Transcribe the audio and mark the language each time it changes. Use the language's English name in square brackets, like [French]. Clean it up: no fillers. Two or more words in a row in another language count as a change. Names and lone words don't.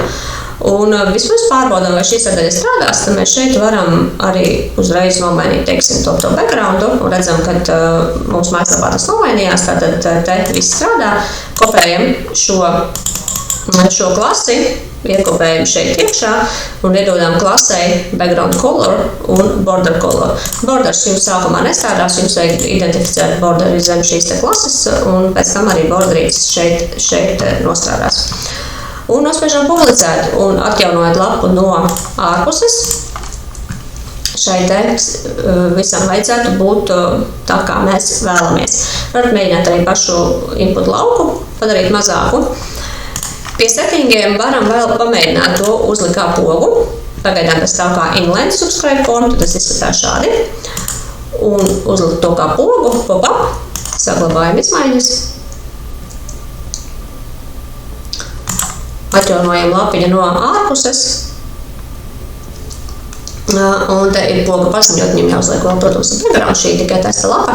[Latvian] Un vispirms pārbaudām, vai šī sadaļa strādās, tad mēs šeit varam arī uzreiz nomainīt, teiksim, to backgroundu, un redzam, ka mums mājaslapā tas nomainījās, tātad te viss strādā, kopējam šo klasi, iekopējam šeit iekšā un iedodam klasei [English] background color [Latvian] un [English] border color. [Latvian] Borders jums sākumā nestrādās, jums vajag identificēt borderi zem šīs te klases un pēc tam arī borderītes šeit nostrādās. Un nospiežam publicēt un atjaunojot lapu no ārpuses. Šai te visam vajadzētu būt tā, kā mēs vēlamies. Varat mēģināt arī pašu input lauku, padarīt mazāku. Pie settingiem varam vēl pamēģināt to uzlikt kā pogu. Pagaidām tas tā kā [English] inline subscribe form, [Latvian] tad tas izskatās šādi. Un uzlikt to kā pogu, pop-up, saglabājam izmaiņas. Atjaunojam lapiņu no ārpuses. Un te ir poga paziņot, viņam jāuzliek vēl, protams, background, šī tikai testa lapa.